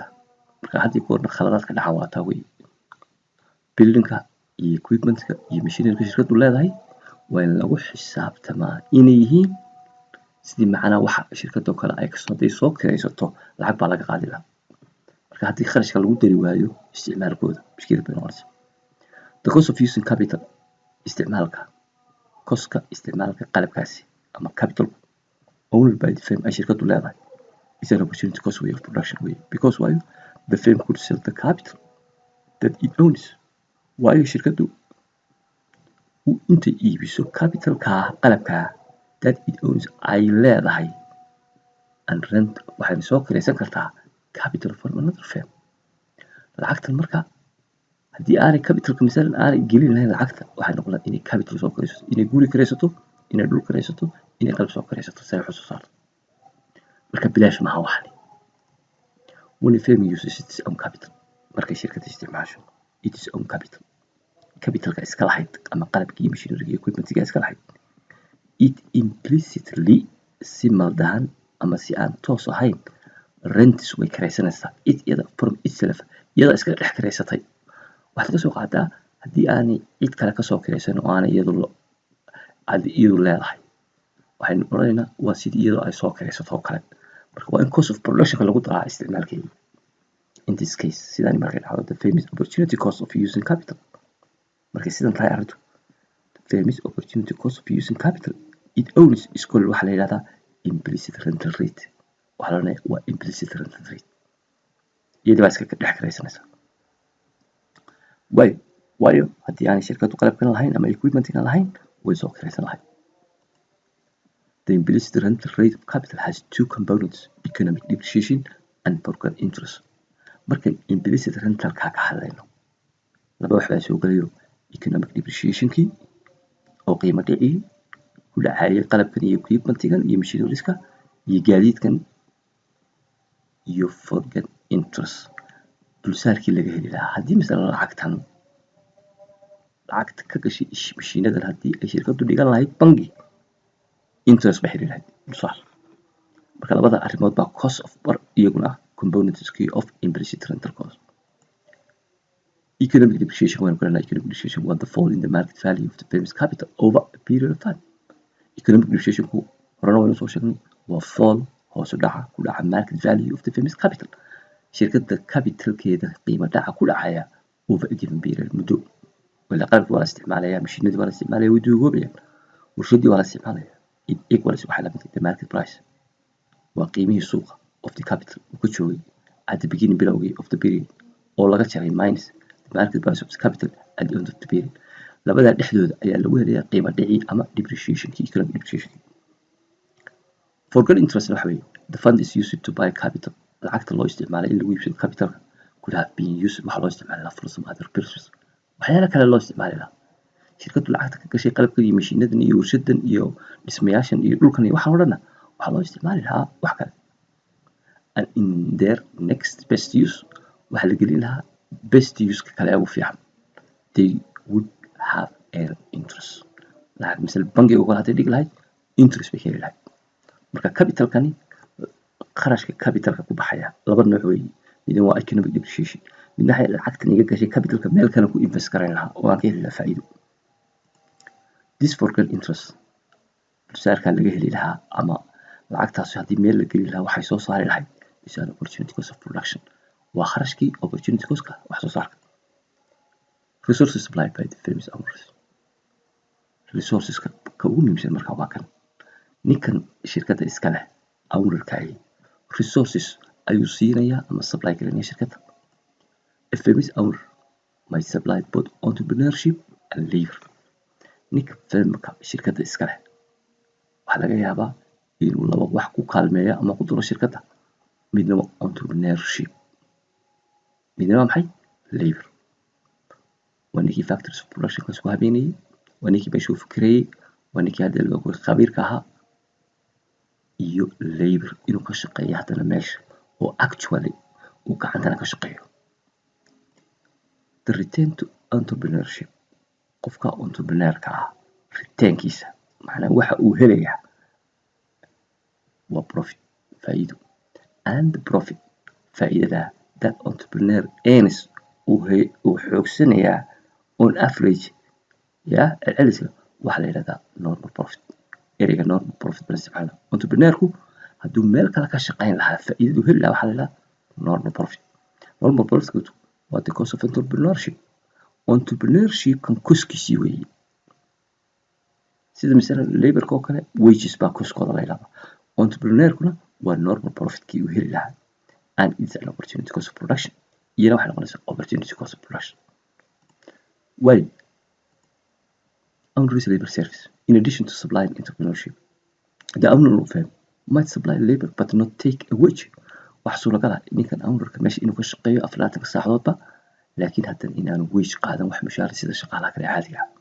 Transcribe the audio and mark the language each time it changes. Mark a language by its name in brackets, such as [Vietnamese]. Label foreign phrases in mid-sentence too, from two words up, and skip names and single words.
[Somali] marka haddii goorna khaladaadka dhaca waa taa wey. buildingka iyo equipmentka iyo machineryga shirkaddu leedahay waa in lagu xisaabtamaa inay yihiin sidii macnaa waxa shirkadoo kale ay hadday soo kiraysato lacag baa laga qaadi lahaa. marka haddii kharashka lagu dari waayo isticmaalkooda mushkilad bay noqonaysaa. [English] The cost of using capital, [Somali] coska isticmaalka qalabkaasi ama [English] capital owned by the firm [Somali] ay shirkadu leedahay [English] is an opportunity cost way of production way, because waayo the firm could sell the capital that it owns. [Somali] waayo shirkadu intay iibiso capitalka qalabka [English] that it owns [Somali] ay leedahay [English] and rent [Somali] waxay soo kiraysan kartaa [English] capital from another firm. [Somali] lacagtan marka haddii aanay capitalka misalan aanay gelin lahayn lacagta waxay noqon lahayd inay capital soo kiraysato, inay guri kiraysato, inay dhul kiraysato, inay qalab soo kiraysato si ay wax u soo saarto. marka bilaash maaha waxani. [English] when a firm uses its own capital, [Somali] markay shirkadda isticmaasho [English] its own capitalka [Somali] iska lahayd ama qalabkii machineryga iyo equipmentga iska lahayd, [English] it implicitly [Somali] si maldahan ama si aan toos ahayn rents way kiraysanaysaa it iyada [English] from itself, [Somali] iyada iska dhex kiraysatay. waxaad ka soo qaadaa haddii aanay cid kale kasoo kiraysan oo aanay iyadu leedahay, waxaynu odhanaynaa waa sidii iyadoo ay soo kiraysato oo kale. marka waa in [English] cost of productionka [Somali] lagu daraa isticmaalkeeda. [English] in this case [Somali] sidaan markay dhacdo [English] the famous opportunity cost of using capital, [Somali] markay sidan tahay arrintu [English] the famous opportunity cost of using capital it owns is called [Somali] waxaa la yidhahdaa [English] implicit rental rate. [Somali] waxaa la odhanayaa waa [English] implicit rental rate, [Somali] iyada baa iska dhex kiraysanaysaa. waayo haddii aanay shirkadu qalabkan lahayn ama equipmentkan lahayn way soo kiraysan lahayd. [English] The implicit rental rate of capital has two components, economic depreciation and foregone interest. [Somali] marka [English] implicit rentalka [Somali] ka hadlayno laba wax baa soo gelayo, [English] economic depreciationkii [Somali] oo qiimo dhicii ku dhacayay qalabkan iyo equipmentgan iyo machinerieska iyo gaadiidkan, iyo [English] foregone interest [Somali] dulsaarkii laga heli lahaa. haddii misalan lacagta ka gashay mashiinadan haddii ay shirkadu dhigan lahayd bangi, interest bay heli lahayd dulsaar. marka labada arrimood baa [English] cost of [Somali] iyaguna componentskii [English] of implicit rental cost. economic depreciation [Somali] waynu garanaa. [English] economic depreciation waa the fall in the market value of the firm's capital over a period of time. economic depreciationku [Somali] horena waynu soo sheegnay waa fall hoos u dhaca ku dhaca [English] market value of the firm's capital, [Somali] shirkadda capitalkeeda qiimo dhaca ku dhacaya [English] over a given period [Somali] muddo. wala qalabkii waa la isticmaalaya, mashiinadii waa la isticmaalaya, way duugoobayaan, warshadii waa la isticmaalaya. [English] it equals [Somali] waxaa la mid [English] the market price [Somali] waa qiimihii suuqa [English] of the capital [Somali] uu ka joogay [English] at the beginning bilowgii of the period [Somali] oo laga jaray [English] minus the market price of the capital at the end of the period. [Somali] labadaa dhexdooda ayaa lagu helayaa qiimo dhicii ama depreciationkii, economic depreciationkii. [English] foregone interest [Somali] waxa weeye [English] the fund is used to buy capital, [Somali] lacagta loo isticmaalay in lagu iibsado capitalka [English] could have been used [Somali] waxaa loo isticmaali lahaa [English] for some other purposes, [Somali] waxyaala kale loo isticmaali lahaa. shirkadu lacagta ka gashay qalabkan iyo mashiinadan iyo warshadan iyo dhismayaashan iyo dhulkan iyo waxaan o dhanna waxaa loo isticmaali lahaa wax kale. [English] and in their next best use [Somali] waxaa la gelin lahaa [English] best use-ka [Somali] kale ugu fiican, [English] they would have an interest. [Somali] lacag misal bangiga kale hadday dhigi lahayd interest bay heli lahayd. marka capitalkani kharashka capitalka ku baxaya laba nooc weeye, midna waa [English] economic depreciation, [Somali] midna waxay lacagtan iga gashay capitalka meel kale ku invest garayn lahaa oo aan ka heli lahaa faa'iido. [English] this foregone interest [Somali] dulsaarkaa laga heli lahaa ama lacagtaasi haddii meel la geli lahaa waxay soo saari lahayd [English] is an opportunity cost of production, [Somali] waa kharashkii [English] opportunity cost-ka [Somali] wax soo saarka. [English] Resources supplied by the firm's owners. [Somali] Resourceska ka ugu muhiimsan marka waa kan ninkan shirkadda iska leh ownerkaayi resources ayuu siinayaa ama supply galinaya shirkadda. [English] A firm's owner might supply both entrepreneurship and labor. [Somali] ninka firmka shirkadda iska leh waxaa laga yaabaa inuu laba wax ku kaalmeeyo ama ku daro shirkadda. midna waa entrepreneurship, midna waa maxay labor. waa ninkii [English] factories of production [Somali] isku habeenayay, waa ninkii meesha u fikirayay, waa ninkii hadda laga khabiirka ahaa, iyo labor inuu ka shaqeeyo haddana meesha oo actually uu gacantana ka shaqeeyo. [English] The return to entrepreneurship, [Somali] qofka entrepreneurka ah ritaankiisa macnaa waxa uu helayaa waa profit, faa'iido. [English] And the profit, faa'iidada that entrepreneur earns [Somali] uu xoogsanayaa [English] on average [Somali] celceliska waxaa la yidhahdaa [English] normal profit. [Somali] ereyga [English] normal profit [Somali] bala isticmaala. Entrepreneurku hadduu meel kale ka shaqayn lahaa faa'iidadu heli lahaa waxaa la yidhahdaa [English] normal profit. Normal profit waa the cost of entrepreneurship. [Somali] Entrepreneurship-kan koskiisii weeye. sida misala laborka oo kale wages baa koskooda la yidhahdaa. Entrepreneurkuna waa [English] normal profitkii [Somali] uu heli lahaa. [English] And it's an opportunity cost of production. [Somali] iyana waxay noqonaysaa [English] opportunity cost of production. Why? Owner's labor service. In addition to supplying entrepreneurship, the owner of a firm might supply labor but not take a wage. [Somali] wax suuragal ah ninkan ownerka meesha inuu ka shaqeeyo 24 saacadoodba laakiin haddana inaanu wage qaadan wax mushaar sida shaqaalaha kale caadiga ah.